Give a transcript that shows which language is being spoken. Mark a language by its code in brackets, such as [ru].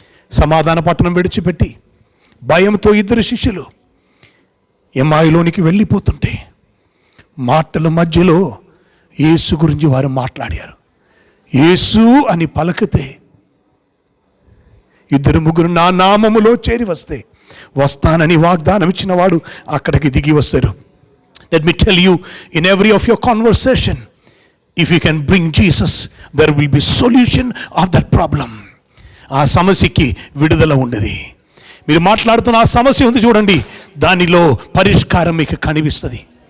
[te] సమాధాన పట్టణం విడిచిపెట్టి భయంతో 2 శిష్యులు ఎమ్మాయిలోనికి వెళ్ళిపోతుంటే మాటల మధ్యలో యేసు గురించి వారు మాట్లాడారు. యేసు అని పలకితే 2-3 నా నామములో చేరి వస్తే వస్తానని వాగ్దానం ఇచ్చిన వాడు అక్కడికి దిగి వస్తారు. [en] Let me tell you, in every of your conversation, if you can bring Jesus, there will be solution of that problem. [te] ఆ సమస్యకి విడుదల ఉండదు. మీరు మాట్లాడుతున్న ఆ సమస్య ఉంది చూడండి, దానిలో పరిష్కారం మీకు కనిపిస్తుంది.